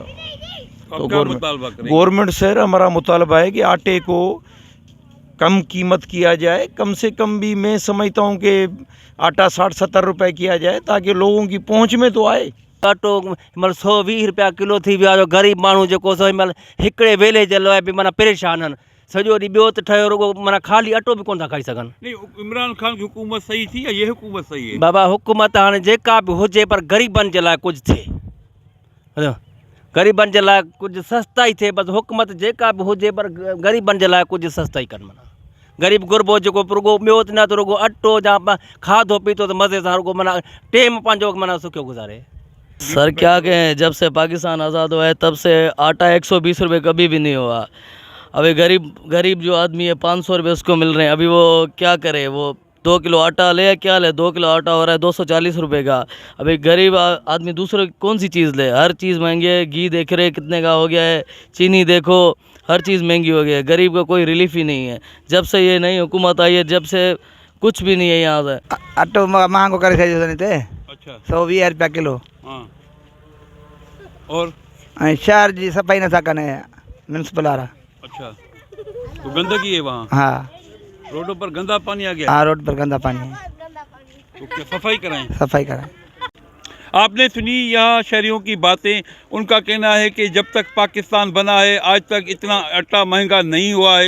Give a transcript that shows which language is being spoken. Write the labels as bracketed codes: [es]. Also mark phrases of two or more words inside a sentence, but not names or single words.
[ur] تو گورنمنٹ سے ہمارا مطالبہ ہے کہ آٹے کو کم قیمت کیا جائے، کم سے کم بھی میں سمجھتا ہوں کہ آٹا 60-70 روپے کیا جائے تاکہ لوگوں کی پہنچ میں تو آئے۔ [sd] آٹو 120 روپیا کلو تھی वियो आहे। ग़रीब माण्हू जेको सो हिकिड़े वेले जे लाइ बि माना परेशान आहिनि। सॼो ॾींहुं ॿियो त ठहियो रुॻो माना ख़ाली अटो बि कोन था खाई सघनि। [ur] نہیں، عمران خان کی حکومت صحیح تھی یا یہ حکومت صحیح ہے? [sd] बाबा हुकूमत हाणे जेका बि हुजे पर ग़रीबनि जे लाइ कुझु थिए, ग़रीबनि जे लाइ कुझु सस्ताई थिए। बसि हुकूमत जेका बि हुजे पर ग़रीबनि जे लाइ कुझु सस्ताई कनि। माना ग़रीब गुरबो जेको रुॻो ॿियो न त रुॻो अटो या खाधो पीतो त मज़े सां रुॻो माना टेम पंहिंजो माना सुखियो गुज़ारे। [ur] سر کیا کہیں، جب سے پاکستان آزاد ہوا ہے تب سے آٹا 120 روپے کبھی بھی نہیں ہوا. ابھی غریب جو آدمی ہے 500 روپے اس کو مل رہے ہیں. ابھی وہ کیا کرے، وہ 2 کلو آٹا لے کیا لے، 2 کلو آٹا ہو رہا ہے 240 روپے کا. ابھی غریب آدمی دوسرے کون سی چیز لے، ہر چیز مہنگی ہے. گھی دیکھ رہے کتنے کا ہو گیا ہے، چینی دیکھو، ہر چیز مہنگی ہو گئی ہے. غریب کا کوئی ریلیف ہی نہیں ہے۔ جب سے یہ نئی حکومت آئی ہے، جب سے کچھ بھی نہیں ہے یہاں سے. [sd] अट्टो महंगो कर थे [ur] अच्छा 120 روپیہ کلو. ہاں اور [sd] ऐं शहर जी सफ़ाई नथा कनि म्यूनसिपल वारा। [ur] اچھا تو گندگی ہے وہاں, हाँ روڈوں پر گندا پانی آ گیا, ہاں روڈ پر گندا پانی ہے, تو کیا صفائی کرائیں? صفائی کرائیں. آپ نے سنی یہاں شہریوں کی باتیں۔ ان کا کہنا ہے کہ جب تک پاکستان بنا ہے آج تک اتنا آٹا مہنگا نہیں ہوا ہے.